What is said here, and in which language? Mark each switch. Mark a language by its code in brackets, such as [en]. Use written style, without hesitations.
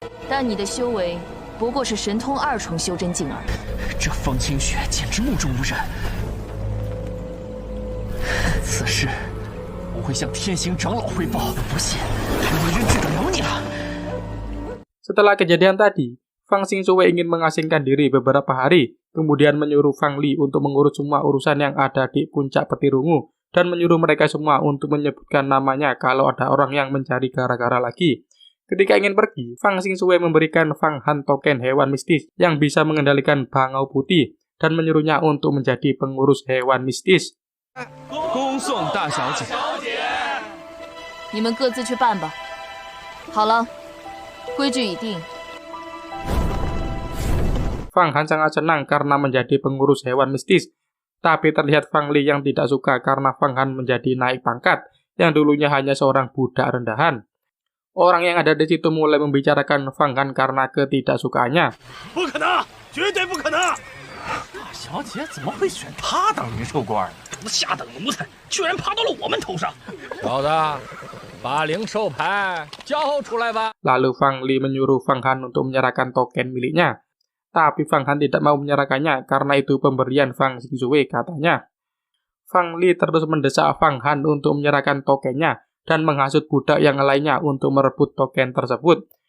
[zh] 但你的修为不过是神通2重修真境而已。这方清雪简直目中无人。此事我会向天行长老汇报。不信，还没人治得了你了。 [id] Setelah kejadian tadi, Fang Xingzue ingin mengasingkan diri beberapa hari, kemudian menyuruh Fang Li untuk mengurus semua urusan yang ada di puncak Petirungu, dan menyuruh mereka semua untuk menyebutkan namanya kalau ada orang yang mencari gara-gara lagi. Ketika ingin pergi, Fang Xingzue memberikan Fang Han token hewan mistis yang bisa mengendalikan bangau putih dan menyuruhnya untuk menjadi pengurus hewan mistis. [zh] 恭送大小姐。你们各自去办吧。好了，规矩已定。 [id] Fang Han sangat senang karena menjadi pengurus hewan mistis. Tapi terlihat Fang Li yang tidak suka karena Fang Han menjadi naik pangkat, yang dulunya hanya seorang budak rendahan. Orang yang ada di situ mulai membicarakan Fang Han karena ketidaksukaannya. [zh] 不可能，绝对不可能！大小姐怎么会选他当灵兽官？下等奴才居然爬到了我们头上！小子，把灵兽牌交出来吧。 [id] Lalu Fang Li menyuruh Fang Han untuk menyerahkan token miliknya. Tapi Fang Han tidak mau menyerahkannya karena itu pemberian Fang Xingzue katanya. Fang Li terus mendesak Fang Han untuk menyerahkan tokennya dan menghasut budak yang lainnya untuk merebut token tersebut.